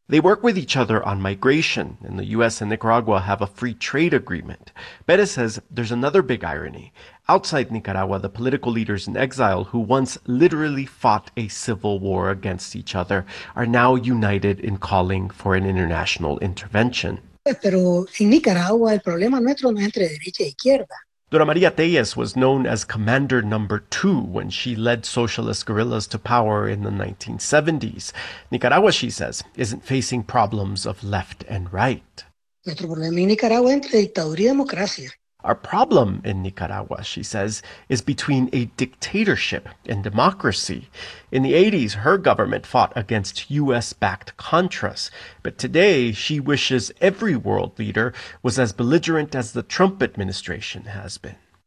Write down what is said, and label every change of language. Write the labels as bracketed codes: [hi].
[en] They work with each other on migration, and the U.S. and Nicaragua have a free trade agreement. Perez says there's another big irony. Outside Nicaragua, the political leaders in exile who once literally fought a civil war against each other are now united in calling for an international intervention. [es] Pero en Nicaragua el problema nuestro no es entre derecha y izquierda. [en] Dora María Téllez was known as Commander Number 2 when she led socialist guerrillas to power in the 1970s. Nicaragua, she says, isn't facing problems of left and right. [es] Nuestro problema en Nicaragua es entre dictadura y democracia. [en] Our problem in Nicaragua, she says, is between a dictatorship and democracy. In the 80s, her government fought against U.S.-backed Contras. But today, she wishes every world leader was as belligerent as the Trump administration has been.